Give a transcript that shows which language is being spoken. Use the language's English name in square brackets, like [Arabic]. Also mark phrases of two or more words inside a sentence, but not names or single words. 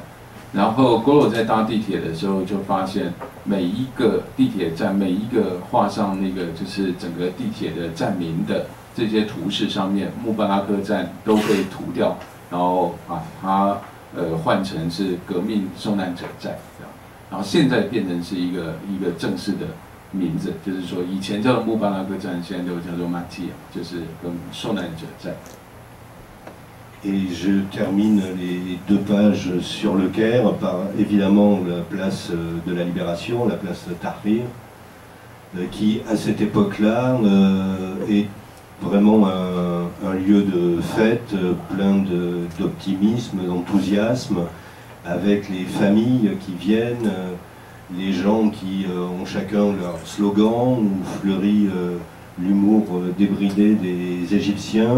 [Chinese] 然后Golo在搭地铁的时候就发现，每一个地铁站，每一个画上那个就是整个地铁的站名的这些图示上面，穆巴拉克站都被涂掉，然后把它换成是革命受难者站这样，然后现在变成是一个正式的名字，就是说以前叫做穆巴拉克站，现在都叫做马蒂亚，就是受难者站。 [French] Et je termine les 2 pages sur le Caire par évidemment la place de la Libération, la place Tahrir, qui à cette époque-là est vraiment un lieu de fête, plein d'optimisme, d'enthousiasme, avec les familles qui viennent, les gens qui ont chacun leur slogan, où fleurit l'humour débridé des Égyptiens.